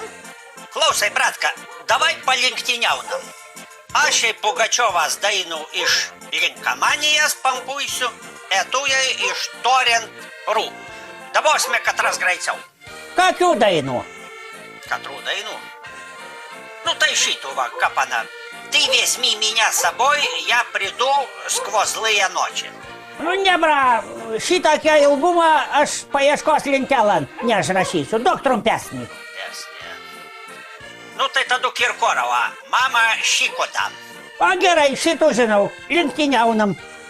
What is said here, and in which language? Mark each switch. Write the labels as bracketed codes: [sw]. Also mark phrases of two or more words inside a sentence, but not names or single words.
[lt] Klausai, bratka, davai palinktyniaunam. Aš į Pugačiovas dainų iš Linkamanijas pampuisiu, etujai iš Torent Rų. Davosime katras greičiau. Kokių dainų? Katrų dainų? Nu tai šitų va, kapana. [ru] Ты возьми меня с собой, я приду сквозь злые ночи. [lt] Nu ne, bra, šitokia ilgumą aš paieškos lentelą neišrašysiu, daug trumpesnį. Jasne. Nu tai tada Kirkorova, mama šiko dam. O gerai, šitų žinau, lenktyniaunam.